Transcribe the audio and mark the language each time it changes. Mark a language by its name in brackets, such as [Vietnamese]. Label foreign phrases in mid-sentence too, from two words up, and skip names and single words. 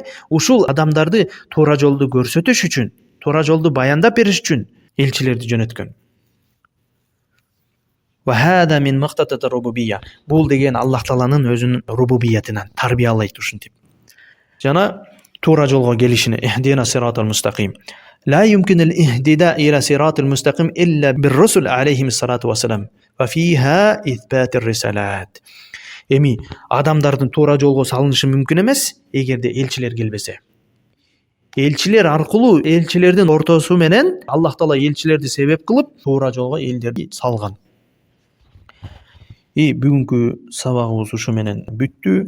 [Kyrgyz] Ушул адамдарды туура жолду көрсөтүш үчүн, туура жолду баяндап бериш үчүн элчилерди жөнөткөн. [Arabic] وهذا من مقتضيات الربوبية. [Kyrgyz] Бул деген Аллах Тааланын өзүнүн рубубиятынан тарбиялайт ушинтип. Жана туура жолго келишине [Arabic] اهدنا الصراط المستقيم. لا يمكن الاهتداء إلى صراط المستقيم إلا بالرسل عليهم الصلاة والسلام وفيها إثبات الرسالات. [Kyrgyz] Эми адамдардын туура жолго салынышы мүмкүн эмес эгерде элчилер келбесе. Элчилер аркылуу, элчилердин ортосу менен Аллах Таала элчилерди себеп кылып туура жолго элдерди салган. Бүгүнкү сабагыбыз ушу менен бүттү.